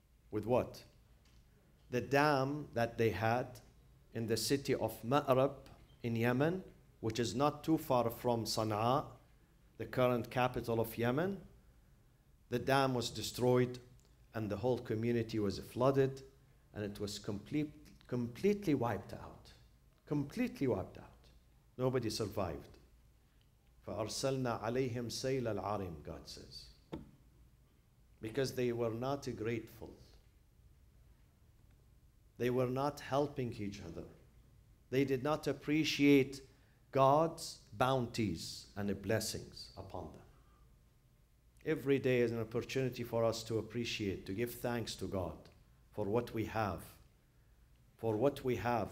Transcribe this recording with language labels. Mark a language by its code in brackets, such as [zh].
[en] With what? The dam that they had in the city of Ma'rab in Yemen, which is not too far from Sana'a, the current capital of Yemen. The dam was destroyed and the whole community was flooded, and it was completely wiped out. Completely wiped out. Nobody survived. [ar] فَأَرْسَلْنَا عَلَيْهِمْ سَيْلَ الْعَرِمِ, [en] God says. Because they were not grateful. They were not helping each other. They did not appreciate God's bounties and blessings upon them. Every day is an opportunity for us to appreciate, to give thanks to God for what we have. For what we have.